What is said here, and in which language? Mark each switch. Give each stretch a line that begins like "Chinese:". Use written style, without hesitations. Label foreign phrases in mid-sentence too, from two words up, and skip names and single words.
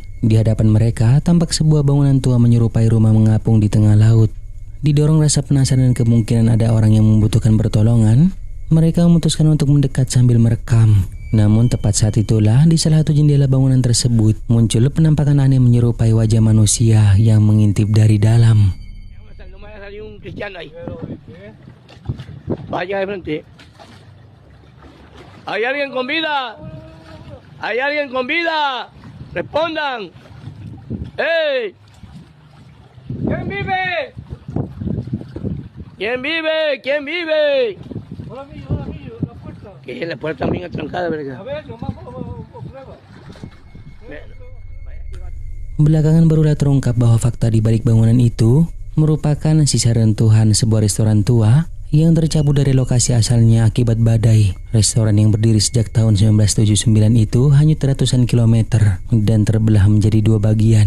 Indonesian: Di hadapan mereka tampak sebuah bangunan tua menyerupai rumah mengapung di tengah laut. Didorong rasa penasaran dan kemungkinan ada orang yang membutuhkan pertolongan, mereka memutuskan untuk mendekat sambil merekam. Namun tepat saat itulah di salah satu jendela bangunan tersebut muncul penampakan aneh menyerupai wajah manusia yang mengintip dari dalam.
Spanish: Hay alguien con vida. Hay alguien con vida. Respondan. Hey. ¿Quién vive? ¿Quién vive? ¿Quién vive? Hola, amigo, la puerta. Que la puerta también trancada, ¿verdad? A ver, nomás prueba.
Indonesian: Belakangan barulah terungkap bahwa fakta di balik bangunan itu merupakan sisa reruntuhan sebuah restoran tua yang tercabut dari lokasi asalnya akibat badai. Restoran yang berdiri sejak tahun 1979 itu hanyut ratusan kilometer dan terbelah menjadi dua bagian.